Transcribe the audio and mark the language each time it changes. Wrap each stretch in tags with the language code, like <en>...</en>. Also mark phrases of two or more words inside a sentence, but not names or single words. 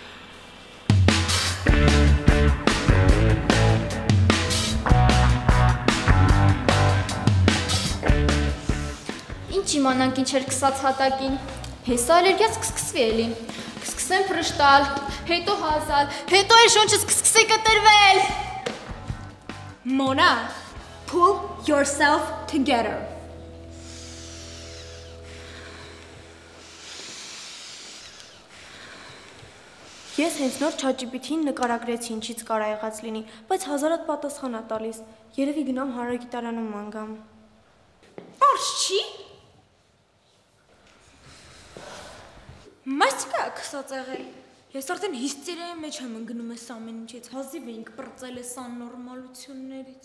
<hy>Ինչ իմանանք ինչ էր կսած հատակին, հեսա ալերգիաց կսկսվի էլի, կսկսեմ պրշտալ, հետո հազալ, հետո էր շոնչս կսկսի կտրվել։</hy> <en>Mona, pull yourself together.</en> <hy>Ես հենց նոր ChatGPT-ին նկարագրեցի ինչից կարա եղած լինի, բայց հազարատ պատասխան ա տալիս։ Երևի գնամ հարագիտարանում մանգամ։ Պարզ չի։ Մասիկա քսած եղել։ Ես արդեն հիստերիայի մեջ եմ ընկնում ես ամեն ինչից, հազիվ էինք պրծել ես աննորմալություններից։</hy>